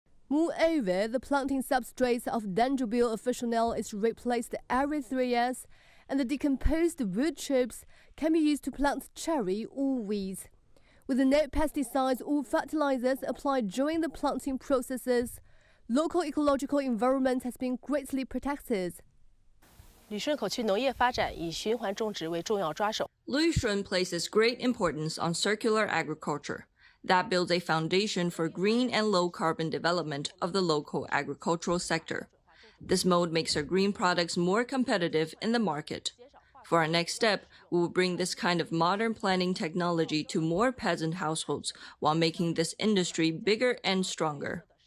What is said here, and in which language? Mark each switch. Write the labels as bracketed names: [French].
[English] Moreover, the planting substrate of Dendrobium officinale is replaced every 3 years, and the decomposed wood chips can be used to plant cherry or weeds. With no pesticides or fertilizers applied during the planting processes, local ecological environment has been greatly protected. [Chinese] 旅顺口区农业发展以循环种植为重要抓手。 [English] Lvshunkou places great importance on circular agriculture. That builds a foundation for green and low-carbon development of the local agricultural sector. This mode makes our green products more competitive in the market. For our next step, we will bring this kind of modern planting technology to more peasant households while making this industry bigger and stronger.